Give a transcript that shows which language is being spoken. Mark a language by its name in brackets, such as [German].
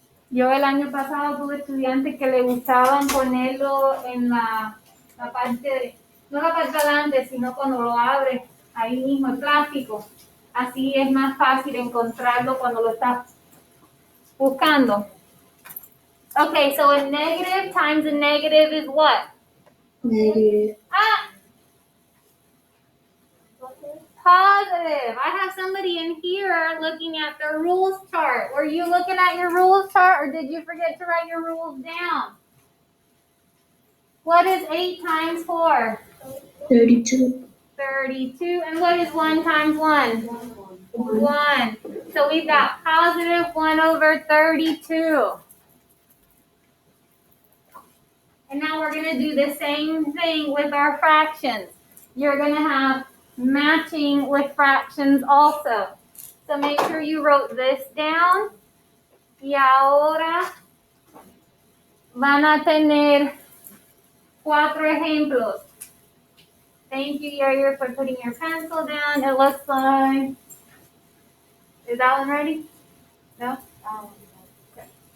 [Spanish] Yo el año pasado tuve estudiantes que le gustaban ponerlo en la parte de, no la parte de adelante, sino cuando lo abres, ahí mismo el plástico. Así es más fácil encontrarlo cuando lo estás buscando. [English] Okay, so a negative times a negative is what? Negative. Positive. I have somebody in here looking at their rules chart. Were you looking at your rules chart or did you forget to write your rules down? What is 8 times 4? 32. 32. And what is 1 times 1? 1. So we've got positive 1 over 32. And now we're going to do the same thing with our fractions. You're going to have matching with fractions also. So make sure you wrote this down. [Spanish] Y ahora van a tener 4 ejemplos. [English] Thank you, Yair, for putting your pencil down. It looks like... Is that one ready? No? Okay.